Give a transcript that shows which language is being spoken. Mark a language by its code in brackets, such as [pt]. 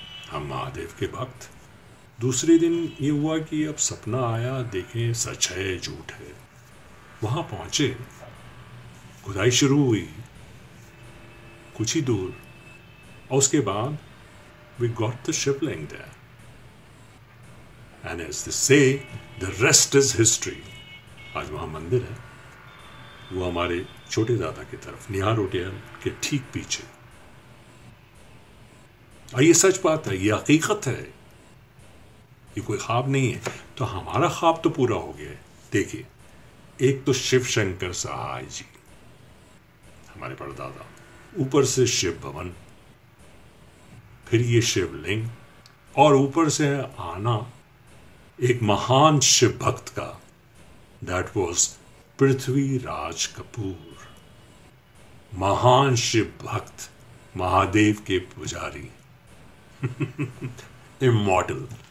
[hi] हम महादेव के भक्त। दूसरे दिन ये हुआ कि अब सपना आया, देखें सच है झूठ है। वहां पहुंचे, खुदाई शुरू हुई कुछ ही दूर, और उसके बाद [en] we got the [hi] Shivling [en] there. And as they say, the rest is history. [hi] आज वहाँ मंदिर है, वो हमारे छोटे दादा की तरफ, निहार होटल के ठीक पीछे। और ये सच बात है, ये हकीकत है, ये कोई ख्वाब नहीं है। तो हमारा ख्वाब तो पूरा हो गया है। देखिए, एक तो शिव शंकर सहाय जी, हमारे परदादा, ऊपर से शिव भवन, फिर ये शिवलिंग, और ऊपर से आना एक महान शिव भक्त का, [en] that was [hi] पृथ्वीराज कपूर, महान शिव भक्त, महादेव के पुजारी, इमॉर्टल।